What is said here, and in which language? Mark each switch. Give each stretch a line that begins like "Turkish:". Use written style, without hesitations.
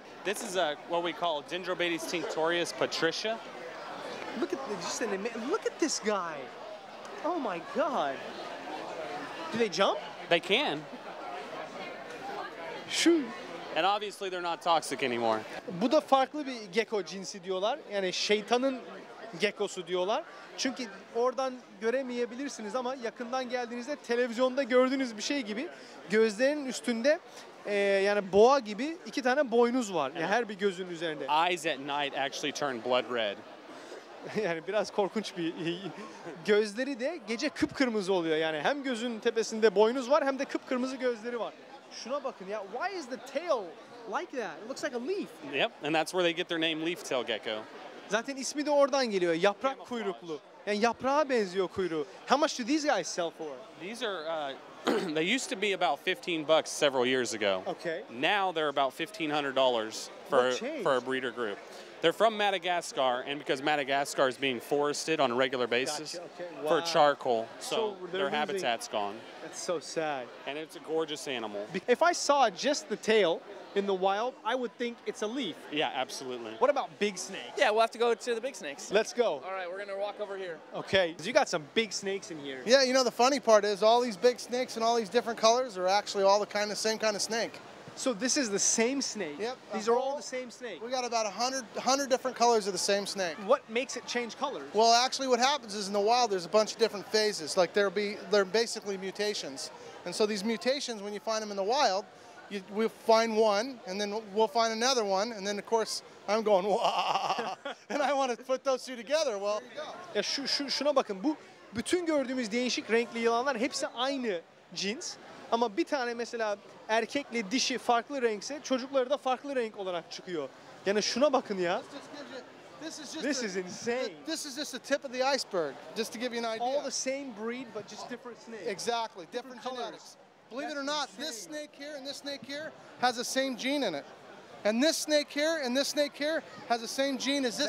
English: This is what we call Dendrobates tinctorius patricia. Look at look at this guy. Oh my God. Do they jump? They can,
Turkish: Şu.
English: and obviously they're not toxic anymore.
Turkish: Bu da farklı bir gecko cinsi diyorlar. Yani şeytanın geckosu diyorlar. Çünkü oradan göremeyebilirsiniz ama yakından geldiğinizde televizyonda gördüğünüz bir şey gibi gözlerinin üstünde yani boğa gibi 2 tane boynuz var. Yani her bir gözün üzerinde.
English: Eyes at night actually turn blood red.
Turkish: Yani biraz korkunç bir gözleri de gece kıpkırmızı oluyor. Yani hem gözün tepesinde boynuz var hem de kıpkırmızı gözleri var. Şuna bakın ya.
English: Why is the tail like that? It looks like a leaf. Yep, and that's where they get their name leaf-tail gecko. Zaten ismi de oradan geliyor. Yaprak kuyruklu. Yani yaprağa benziyor kuyruğu. How much do these guys sell for? These are, they used to be about $15 several years ago. Okay. Now they're about $1,500 What changed? for a breeder group. They're from Madagascar, and because Madagascar is being forested on a regular basis Gotcha, okay. for Wow. charcoal, So so they're their losing- habitat's gone. That's so sad. And it's a gorgeous animal. If I saw just the tail in the wild, I would think it's a leaf. Yeah, absolutely. What about big snakes? Yeah, we'll have to go to the big snakes. Let's go. All right, we're gonna walk over here. Okay. You got some big snakes in here. Yeah, you know, the funny part is all these big snakes and all these different colors are actually all the same kind of snake. So this is the same snake. Yep. These are all the same snake. We got about 100 different colors of the same snake. What makes it change colors? Well, actually what happens is in the wild there's a bunch of different phases. Like they're basically mutations. And so these mutations, when you find them in the wild, we'll find one, and then we'll find another one, and then of course I'm going, wow, and I want to put those two together. Well, there you go.
Turkish: Ya şuna bakın. Bu bütün gördüğümüz değişik renkli yılanlar hepsi aynı cins. Ama bir tane mesela erkekle dişi farklı renkse çocukları da farklı renk olarak çıkıyor. Yani şuna bakın ya.
English: This is insane. This is just the tip of the iceberg, just to give you an idea. All the same breed but just different snakes. Exactly, different colors. genetics. Believe it or not, this snake here and this snake here has the same gene in it. And this snake here and this snake here has the same gene as this